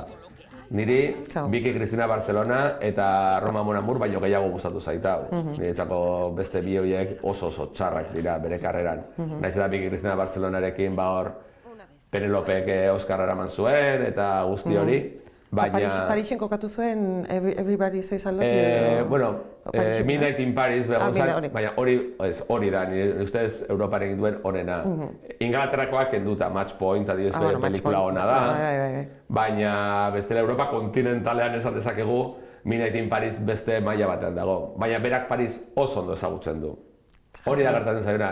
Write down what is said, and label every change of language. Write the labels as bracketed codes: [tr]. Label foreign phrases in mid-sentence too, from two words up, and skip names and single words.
[eu] Niri, Biki Cristina Barcelona eta Roma Mon Amour baino gehiago gustatu zaita. Niretzako beste bi horiek oso txarrak dira bere karreran. Naiz eta Biki Cristina Barcelonarekin hor Penelopek Oskarra eraman zuen eta guzti hori. Parisen kokatu zuen Everybody Says I Love You? Bueno, Midnight in Paris begon zan, baina hori da, nire ustez Europan egin duen honena. Ingalaterrakoak kenduta, Match Point, adibidez bere pelikula hona da. Baina bestela Europa kontinentalean esan dezakegu Midnight in Paris beste maila batean dago. Baina berak Paris oso ondo ezagutzen du. Hori da gertatzen zaiona.